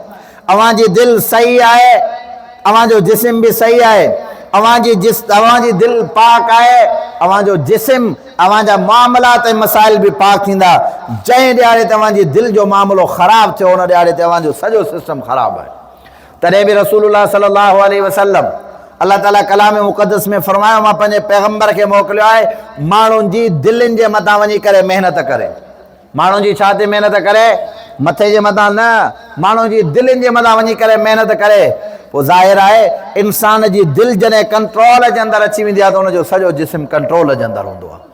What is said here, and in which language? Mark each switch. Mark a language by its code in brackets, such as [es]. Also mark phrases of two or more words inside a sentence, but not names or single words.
[sd] अव्हांजी दिलि सही आहे, अव्हांजो जिस्म बि सही आहे। अव्हांजी दिलि पाक आहे, अव्हांजो जिस्म, अव्हांजा मामलात ऐं मसाइल बि पाक थींदा। जंहिं ॾियारे तव्हांजी दिलि जो मामिलो ख़राबु थियो उन ॾियारे तव्हांजो सॼो सिस्टम ख़राबु आहे। तॾहिं बि [ar] رسول الله صلى الله عليه وسلم, [sd] अल्लाह ताला कलाम मुक़द्दस में फरमायो, मां पंहिंजे पैगम्बर खे मोकिलियो आहे माण्हुनि जी दिलनि जे मथां वञी करे महिनत करे। माण्हुनि जी छा ते महिनत करे? मथे जे मथां न, माण्हुनि जी दिलनि जे मथां वञी करे महिनत करे। पोइ ज़ाहिर आहे इंसान जी दिलि जॾहिं कंट्रोल जे अंदरि अची वेंदी आहे त उनजो सॼो जिस्म कंट्रोल जे अंदरि हूंदो आहे।